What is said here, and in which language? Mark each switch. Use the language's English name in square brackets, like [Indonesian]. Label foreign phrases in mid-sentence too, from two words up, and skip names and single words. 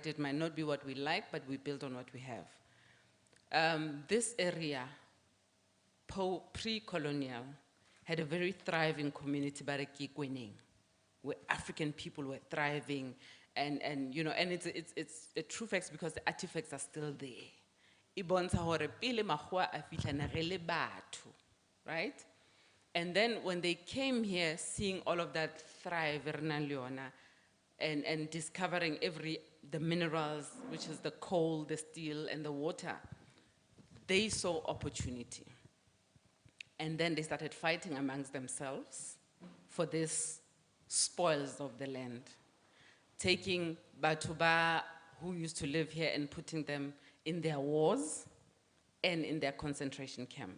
[English] It might not be what we like, but we build on what we have. This area, pre-colonial, had a very thriving community, where African people were thriving, and you know, and it's a true fact because the artifacts are still there. [Southern Sotho] e bontsha hore pele makgowa a fihla nageng le batho, [English] right? And then when they came here, seeing all of that thrive, [Southern Sotho] re nang le yona, [English] and discovering the minerals, which is the coal, the steel, and the water, they saw opportunity. And then they started fighting amongst themselves for these spoils of the land, taking Batuba, who used to live here, and putting them in their wars and in their concentration camp.